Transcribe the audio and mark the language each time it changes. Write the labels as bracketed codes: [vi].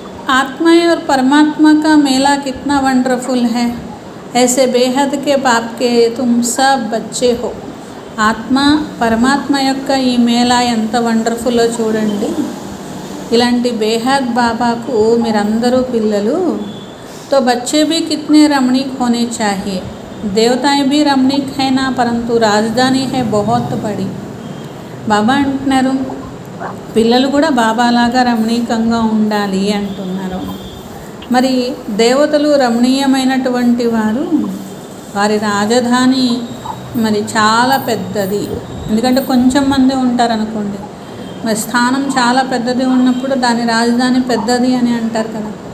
[hi] आत्मा और परमात्मा का मेला कितना वंडरफुल है. ऐसे बेहद के बाप के तुम सब बच्चे हो. [te] ఆత్మ పరమాత్మ యొక్క ఈ మేళా ఎంత వండర్ఫుల్లో చూడండి. ఇలాంటి బేహద్ బాబాకు మీరందరూ పిల్లలు. [hi] तो बच्चे भी कितने रमणीक होने चाहिए. देवताएं भी रमणीक है ना, परंतु राजधानी है बहुत बड़ी. [te] బాబా అంటున్నారు, పిల్లలు కూడా బాబాలాగా రమణీకంగా ఉండాలి అంటున్నారు. మరి దేవతలు రమణీయమైనటువంటి వారు, వారి రాజధాని మరి చాలా పెద్దది. ఎందుకంటే కొంచెం మంది ఉంటారనుకోండి, మరి స్థానం చాలా పెద్దది ఉన్నప్పుడు దాని రాజధాని పెద్దది అని అంటారు కదా.